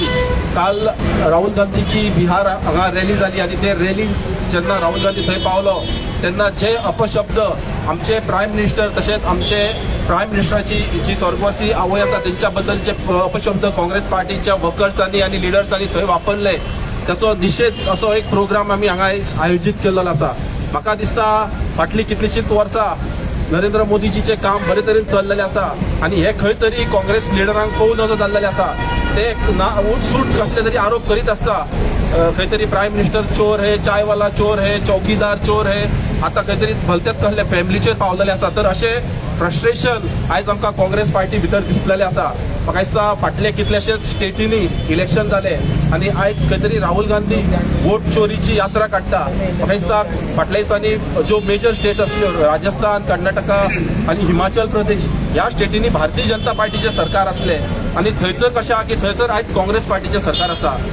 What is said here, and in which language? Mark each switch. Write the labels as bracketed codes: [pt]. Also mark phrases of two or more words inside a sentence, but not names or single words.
[kok] काल राहुल गांधीची बिहार हांगा रॅली जाली आणि ते रॅली जेन्ना राहुल गांधी थंय पावलो तेन्ना जे अपशब्द आमचे [en] prime minister [kok] तसेच आमचे प्रायम मिनिस्टराची जी स्वर्गवासी आवय आसा तेंच्या बद्दलचे अपशब्द काँग्रेस पार्टीच्या वर्कर्सांनी आणि लिडर्सांनी थंय वापरले, त्याचो निषेध असो एक प्रोग्राम आम्ही हांगा आयोजित केलेलो आसा। म्हाका दिसता फाटली कितलीशींच वर्सां नरेंद्र मोदीजीचे काम बरे तरेन चल्लेले आसा आणि हे खंय तरी काँग्रेस लिडरांक पळोवन नजो जाल्लेले आसा। ते उठसूट कसले तरी आरोप करीत आसता, खंय तरी [en] prime minister [hi] चोर है, चायवाला चोर है, चौकीदार चोर है, [kok] आता खंय तरी भलतेच कसले फॅमिलीचेर पावलेले आसा। तर अशे फ्रस्ट्रेशन आयज आमकां काँग्रेस पार्टी भितर दिसलेले आसा। म्हाका दिसता फाटले कितलेशेच स्टेटींनी इलेक्शन जाले आणि आयज खंय तरी राहुल गांधी वोट चोरीची यात्रा काडटा। म्हाका दिसता फाटल्या दिसांनी ज्यो [en] major states [kok] आसल्यो राजस्थान, कर्नाटका आणि हिमाचल प्रदेश ह्या स्टेटींनी भारतीय जनता पार्टीचे सरकार असले आणि थंयसर कशें आहा की थंयसर आयज काँग्रेस पार्टीचे सरकार आसा।